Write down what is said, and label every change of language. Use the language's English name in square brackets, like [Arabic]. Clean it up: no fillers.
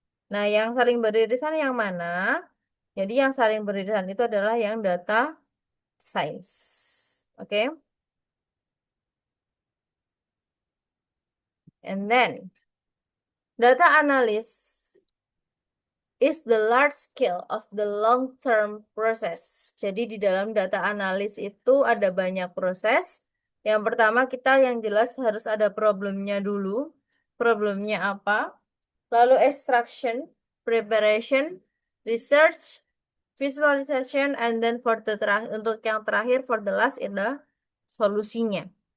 [Indonesian] Nah, yang saling beririsan yang mana? Jadi yang saling beririsan itu adalah yang data science. Oke? [English] And then data analysis is the large scale of the long-term process. [Indonesian] Jadi di dalam data analis itu ada banyak proses. Yang pertama kita yang jelas harus ada problemnya dulu. problemnya apa, lalu [English] extraction, preparation, research, visualization, and then for the [Indonesian] untuk yang terakhir [English] for the last [Indonesian] adalah solusinya.